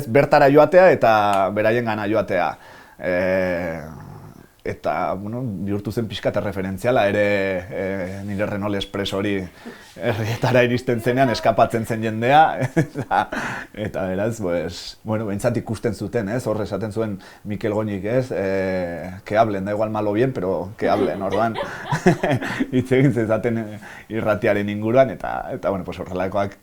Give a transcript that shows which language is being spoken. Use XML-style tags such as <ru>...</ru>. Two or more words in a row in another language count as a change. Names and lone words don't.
<eu>Bertara joatea eta beraien gana joatea. Eta, bihurtu zen pixka eta referentziala ere nire Renault Express hori herrietara iristen zenean, eskapatzen zen jendea, eta beraz, behintzat ikusten zuten, ez, horre esaten zuen Mikel Goñik, ez,</eu> <es>que hablen, da igual malo bien, pero que hablen,</es> <eu>orduan, hitz egin zezaten irratiaren inguruan, eta horrelakoak.</eu>